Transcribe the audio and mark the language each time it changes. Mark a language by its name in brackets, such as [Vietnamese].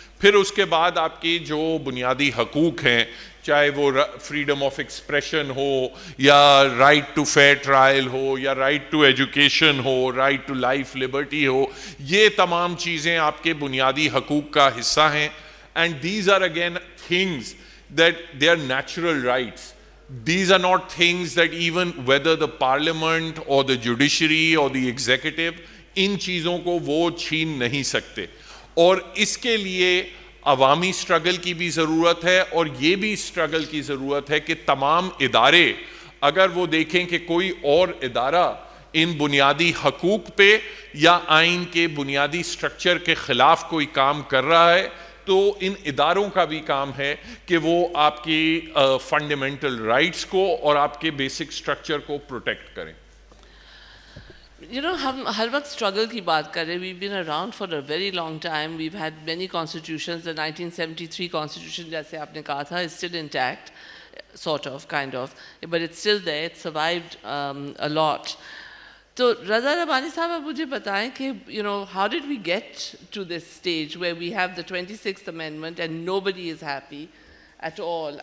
[Urdu] پھر اس کے بعد آپ کی جو بنیادی حقوق ہیں, چاہے وہ فریڈم آف ایکسپریشن ہو یا رائٹ ٹو فیئر ٹرائل ہو یا right to education ہو, right to life Liberty ہو, یہ تمام چیزیں آپ کے بنیادی حقوق کا حصہ ہیں. [English] And these are again things that they are natural rights. These are not things that even whether the parliament or the judiciary or the executive [Urdu] ان چیزوں کو وہ چھین نہیں سکتے. اور اس کے لیے عوامی سٹرگل کی بھی ضرورت ہے, اور یہ بھی سٹرگل کی ضرورت ہے کہ تمام ادارے اگر وہ دیکھیں کہ کوئی اور ادارہ ان بنیادی حقوق پہ یا آئین کے بنیادی سٹرکچر کے خلاف کوئی کام کر رہا ہے تو ان اداروں کا بھی کام ہے کہ وہ آپ کی فنڈامنٹل رائٹس کو اور آپ کے بیسک سٹرکچر کو پروٹیکٹ کریں. ہم ہر وقت اسٹرگل کی بات کر رہے ہیں. [English] we've been around for a very long time. we've had many constitutions. the 1973 constitution [Urdu] جیسے آپ نے کہا تھا [English] is still intact, sort of, kind of, but it's still there. It survived a lot. [Urdu] تو رضا ربانی صاحب اب مجھے بتائیں کہ [English] how did we get to this stage where we have the 26th Amendment and nobody is happy at all?